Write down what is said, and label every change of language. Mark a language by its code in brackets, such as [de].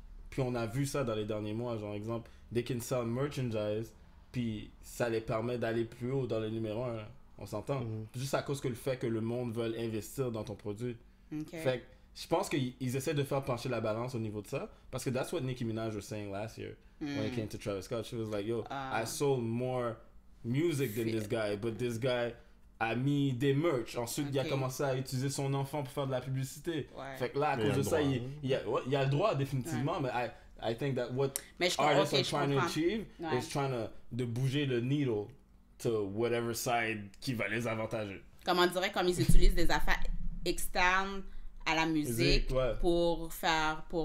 [fr] Puis on a vu ça dans les derniers mois, genre exemple, [en] they can sell merchandise, [fr] puis ça les permet d'aller plus haut dans le numéro 1. On s'entend? Juste à cause que le fait que le monde veut investir dans ton produit. Okay. Fait que je pense qu'ils essaient de faire pencher la balance au niveau de ça. [en] Parce que that's what Nicki Minaj was saying last year when it came to Travis Scott. She was like, yo, I sold more music than this guy, but this guy [fr] a mis des merch. Ensuite, il a commencé à utiliser son enfant pour faire de la publicité. Ouais. Fait que là, à cause de ça, il a le droit définitivement, mais [en] I think that what artists are trying to achieve is trying [fr] de bouger le needle [en] to whatever side [fr] qui va les avantager. Comme on dirait, comme ils utilisent des affaires externes à la musique pour faire...